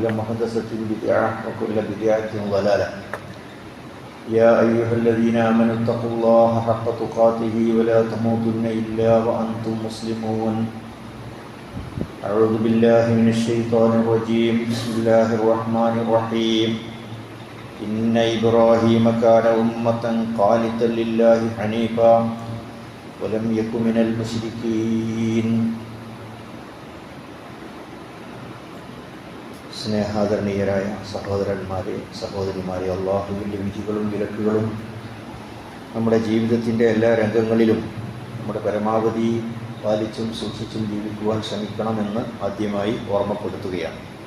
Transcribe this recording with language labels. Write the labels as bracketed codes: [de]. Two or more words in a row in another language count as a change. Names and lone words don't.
[ar] محدثة بدعة وكل بدعة ضلالة يا أيها الذين آمنوا اتقوا الله حق تقاته ولا تموتن إلا وأنتم مسلمون أعوذ بالله من الشيطان الرجيم بسم الله الرحمن الرحيم إن إبراهيم كان أمة قانتا لله حنيفا ولم يكن من المشركين [ml] സ്നേഹാദരണീയരായ സഹോദരന്മാരെ സഹോദരിമാരെ, അള്ളാഹുവിൻ്റെ വിധികളും വിലക്കുകളും നമ്മുടെ ജീവിതത്തിൻ്റെ എല്ലാ രംഗങ്ങളിലും നമ്മുടെ പരമാവധി പാലിച്ചും സൂക്ഷിച്ചും ജീവിക്കുവാൻ ശ്രമിക്കണമെന്ന് ആദ്യമായി ഓർമ്മപ്പെടുത്തുകയാണ്.